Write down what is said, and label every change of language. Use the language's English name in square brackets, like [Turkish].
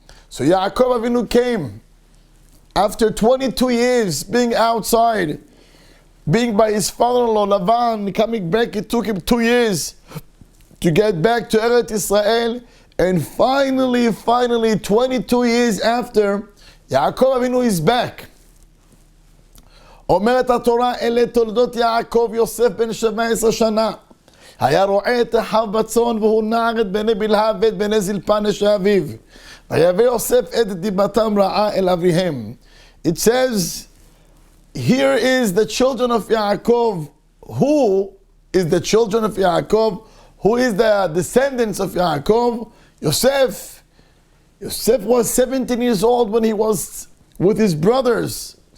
[English] So Yaakov Avinu came after 22 years being outside, being by his father-in-law Lavan, coming back. It took him 2 years to get back to Eretz Israel, and finally, 22 years after, Yaakov Avinu is back. [Hebrew] אומרת התורה, אלה תולדות יעקב יוסף בן 17 שנה. היה רועה את אחיו בצאן והוא נער את בני בלהה ואת בני זלפה נשי אביו. ויבא יוסף את דיבתם רעה אל אביהם. [English] It says, here is the children of Yaakov. Who is the children of Yaakov? Who is the descendants of Yaakov? Yosef. Yosef was 17 years old when he was with his brothers.